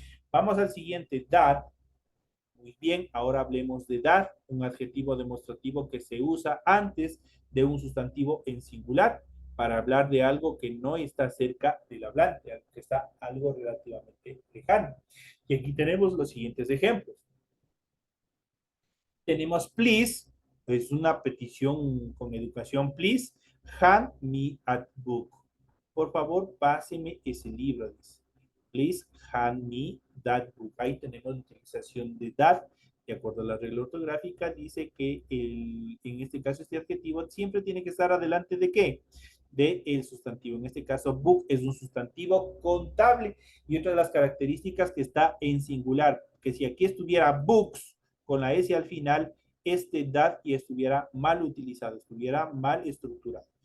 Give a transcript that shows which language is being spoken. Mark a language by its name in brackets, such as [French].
[Spanish] Vamos al siguiente, that. Muy bien, ahora hablemos de that, un adjetivo demostrativo que se usa antes de un sustantivo en singular para hablar de algo que no está cerca del hablante, algo que está algo relativamente lejano. Y aquí tenemos los siguientes ejemplos. Tenemos please, es una petición con educación, [English] please, hand me a book. [Spanish] Por favor, páseme ese libro, dice. [English] Please hand me that book. [Spanish] Ahí tenemos la utilización de that. De acuerdo a la regla ortográfica, dice que en este caso este adjetivo siempre tiene que estar adelante de ¿qué? De el sustantivo. En este caso, book es un sustantivo contable y otra de las características que está en singular, que si aquí estuviera books con la S al final, este that y estuviera mal utilizado, estuviera mal estructurado.